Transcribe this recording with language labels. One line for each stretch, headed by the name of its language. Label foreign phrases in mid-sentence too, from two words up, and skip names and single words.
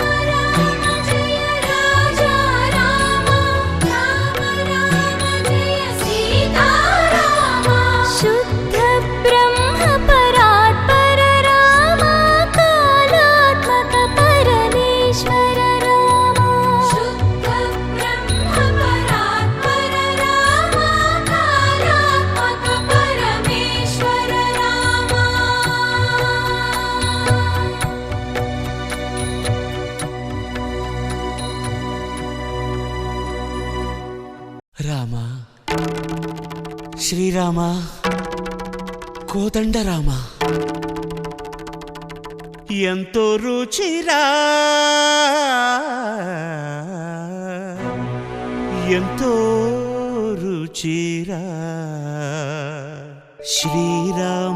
Hindi: राम जय राजा रामा राम राम जय सीता रामा शुद्ध ब्रह्म परात्पर रामा कालात्मक परमेश्वर रामा शुद्ध ब्रह्म परात्पर रामा कालात्मक परमेश्वर रामा
Telugu: రామ శ్రీరామ కోదండ రామ ఎంతో రుచిరా ఎంతో రుచిరా శ్రీరామ